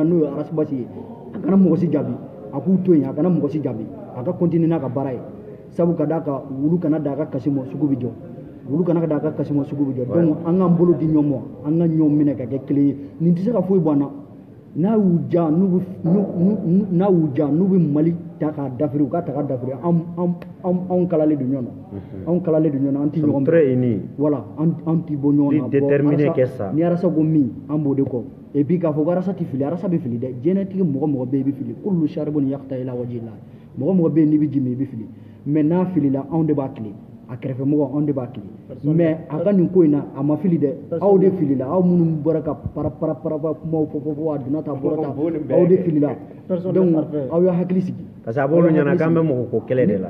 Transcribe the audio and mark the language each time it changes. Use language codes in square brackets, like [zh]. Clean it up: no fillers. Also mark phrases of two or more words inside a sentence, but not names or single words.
[bm] n'o ye arasibasi ye a kana mɔgɔ si jaabi a k'u to yen a kana mɔgɔ si jaabi a ka continuer n'a ka baara ye sabu ka d'a kan wulu kana da a ka kasi mɔ sugu bɛ jɔ wulu kana da a ka kasi mɔ sugu bɛ jɔ donc an k'an bolo di ɲɔgɔn ma an ka ɲɔgɔn minɛ ka kɛ kelen ye nin tɛ se ka foyi bɔ an na n'a y'u ja n'u bɛ Mali ta k'a dafiri u ka ta ka dafiri anw kalalen don ɲɔgɔn na anw kalalen don ɲɔgɔn na an tɛ ɲɔgɔn bɔ voilà an tɛ bɔ ɲɔgɔn na déterminé kɛ sa ni arasa ko min an b'o de kɔ [fr] et puis [bm] k'a fɔ ko arasa tɛ fili arasa bɛ fili dɛ diɲɛlatigɛ mɔgɔ bɛ yen i bɛ fili [ar] كل شارب يقطع إلى وجه الله [bm] mɔgɔ bɛ yen n'i bɛ ji min i bɛ fili mais n'a filila anw de b'a tile a kɛrɛfɛ mɔgɔ anw de b'a kili mais a ka nin ko in na a ma fili dɛ aw de filila aw minnu bɔra ka para kumaw fɔ a donna ta bɔra ta aw de filila donc aw y'a hakili sigi [fr] parce que [bm] a b'olu ɲɛna k'an bɛ mɔgɔ ko kɛlɛ de la